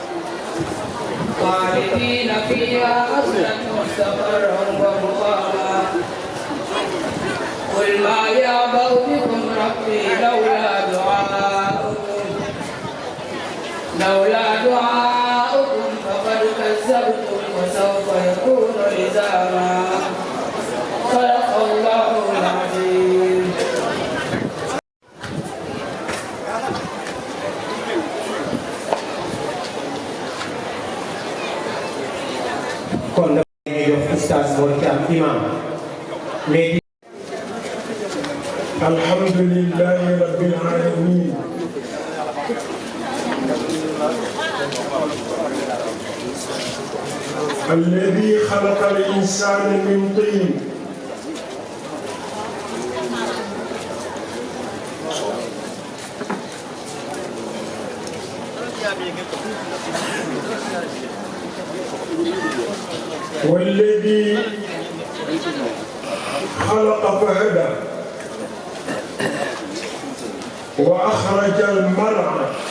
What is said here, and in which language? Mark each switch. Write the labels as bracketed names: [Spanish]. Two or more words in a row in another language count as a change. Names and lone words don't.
[Arabic] خالدين فيها حسنة مستقرا ومقاما قل ما يعبأ بكم ربي لولا دعاؤكم فقد كذبتم وسوف يكون لزاما صدق الله العظيم. [Wolof] kon dañuy jox Oustaz Mor Thiam imam léegi [Arabic] الحمد لله رب العالمين الذي خلق الإنسان من طين والذي خلق فهدى وأخرج المرعى